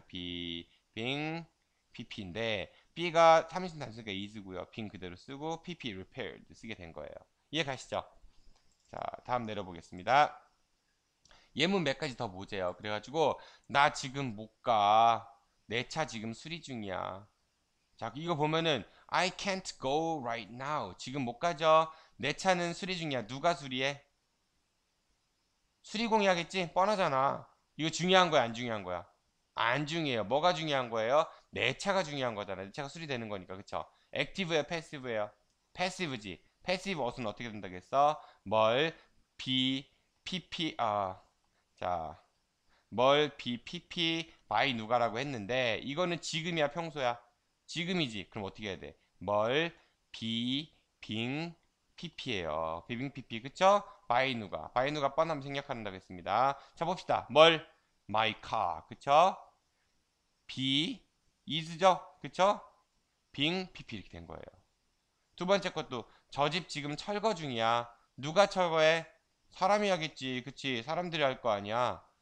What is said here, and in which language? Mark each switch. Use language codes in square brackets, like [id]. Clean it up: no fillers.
[ko] 비빙 PP인데 B가 3인칭 단수니까 is고요. 빙 그대로 쓰고 PP repaired 쓰게 된 거예요. 이해 가시죠? 자, 다음 내려보겠습니다. 예문 몇 가지 더 보세요. 그래가지고 나 지금 못 가. 내 차 지금 수리 중이야. 자, 이거 보면은 [en] I can't go right now. [ko] 지금 못 가죠? 내 차는 수리 중이야. 누가 수리해? 수리공이 하겠지? 뻔하잖아. 이거 중요한 거야, 안 중요한 거야? 안 중요해요. 뭐가 중요한 거예요? 내 차가 중요한 거잖아. 내 차가 수리되는 거니까, 그쵸? 액티브예요, 패시브예요? 패시브지. 패시브 어순 어떻게 된다겠어? 뭘? PP, 자, 뭘 be, pp, by 누가라고 했는데 이거는 지금이야 평소야? 지금이지. 그럼 어떻게 해야 돼? 뭘 be, being, pp예요. being, pp 그쵸? by 누가. by 누가 뻔하면 생략한다고 했습니다. 자 봅시다. 뭘 my car 그쵸? be, is죠? 그쵸? being, pp 이렇게 된 거예요. 두 번째 것도 저 집 지금 철거 중이야. 누가 철거해? 사람이 하겠지. 그치? 사람들이 할 거 아니야.